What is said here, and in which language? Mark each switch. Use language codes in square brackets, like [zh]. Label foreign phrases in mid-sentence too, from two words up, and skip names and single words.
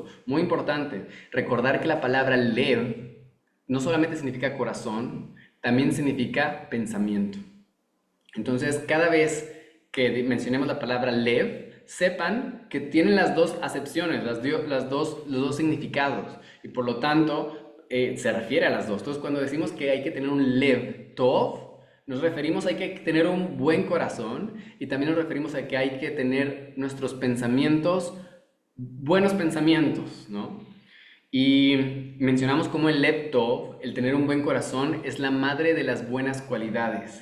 [es] Muy importante, recordar que la palabra lev no solamente significa corazón, también significa pensamiento. Entonces, cada vez que mencionemos la palabra lev, sepan que tienen las dos acepciones, los dos significados, y por lo tanto se refiere a las dos. Entonces, cuando decimos que hay que tener un [he] לב טוב, [es] nos referimos a que hay que tener un buen corazón y también nos referimos a que hay que tener nuestros pensamientos, buenos pensamientos, ¿no? Y mencionamos como el [he] לב טוב, [es] el tener un buen corazón, es la madre de las buenas cualidades.